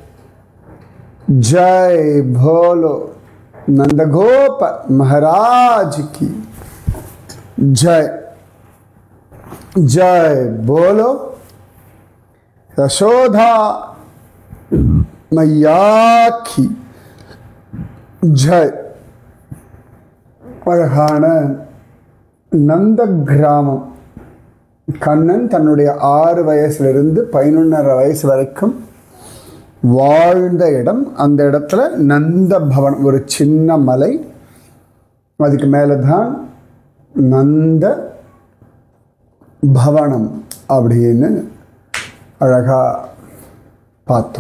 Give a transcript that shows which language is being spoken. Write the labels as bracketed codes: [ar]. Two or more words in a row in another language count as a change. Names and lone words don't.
[hi] जय बोलो नंदगोप महाराज की जय। जय बोलो यशोदा मैया की जय। [ta] அழகான நந்த கிராமம். கண்ணன் தன்னுடைய 6 வயசுலேருந்து 11.5 வயசு வரைக்கும் வாழ்ந்த இடம். அந்த இடத்துல நந்த பவனம், ஒரு சின்ன மலை, அதுக்கு மேலே தான் நந்த பவனம் அப்படின்னு அழகாக பார்த்தோம்.